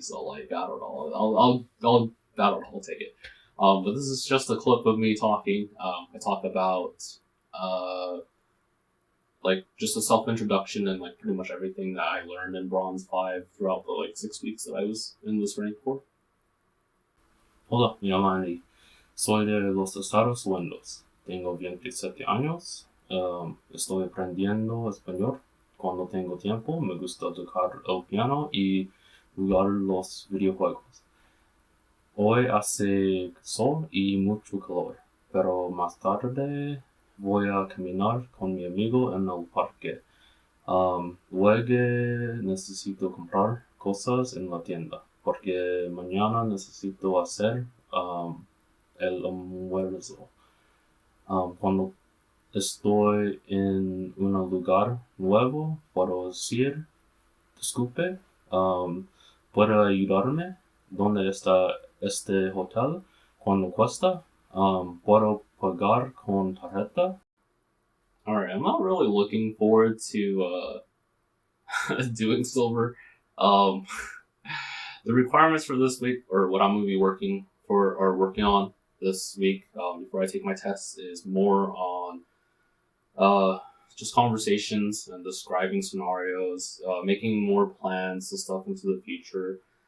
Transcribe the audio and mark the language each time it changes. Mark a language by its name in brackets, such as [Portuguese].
[English] So like I don't know, I'll take it. But this is just a clip of me talking. I talk about like just a self introduction and like pretty much everything that I learned in Bronze 5 throughout the like 6 weeks that I was in this rank for. [Spanish] Hola, me llamo Andy. Soy de los Estados Unidos. Tengo 27 años. Estoy aprendiendo español. Cuando tengo tiempo, me gusta tocar el piano y jugar los videojuegos. Hoy hace sol y mucho calor, pero más tarde voy a caminar con mi amigo en el parque. Luego necesito comprar cosas en la tienda, porque mañana necesito hacer el almuerzo. Cuando estoy en un lugar nuevo, puedo decir, disculpe, ¿puede ayudarme? ¿Dónde está este hotel? ¿Cuánto cuesta? ¿Puedo pagar con tarjeta? [English] Alright, I'm not really looking forward to doing silver. The requirements for this week, or what I'm going to be working on this week before I take my tests, is more on just conversations and describing scenarios, making more plans and stuff into the future.